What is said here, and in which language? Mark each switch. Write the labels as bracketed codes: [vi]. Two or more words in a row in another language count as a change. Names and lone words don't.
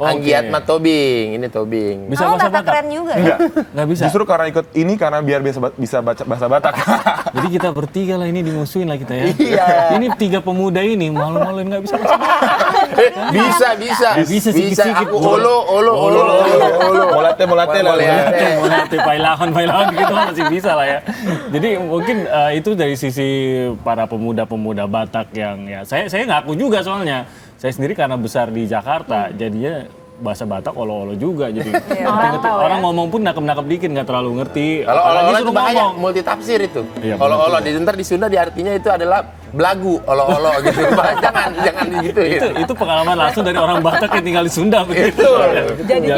[id] Anggiat mah Tobing, ini Tobing. Bisa Kamu bahasa Batak Batak? keren juga ya? Enggak. Nggak bisa. Justru karena ikut ini karena biar bisa baca bahasa Batak. Jadi kita bertiga lah ini dimusuhin lah kita ya. Iya. Ini tiga pemuda ini malu-maluin nggak bisa bahasa Batak. Bisa. Bisa sedikit-sedikit. Aku olo. Molate lah. Mulai pailawan gitu masih bisa lah ya. Jadi mungkin itu dari sisi para pemuda-pemuda Batak yang ya saya ngaku juga soalnya. Saya sendiri karena besar di Jakarta jadinya bahasa Batak olo-olo juga jadi orang ngomong pun nakep-nakep dikit nggak terlalu ngerti. Kalau Apalagi olo itu suruh bahaya, ngomong. multi tafsir itu. Iya, Olo di ntar di Sunda di artinya itu adalah belagu, olo gitu. jangan gitu ya. Itu pengalaman langsung dari orang Batak yang tinggal di Sunda begitu. Jadinya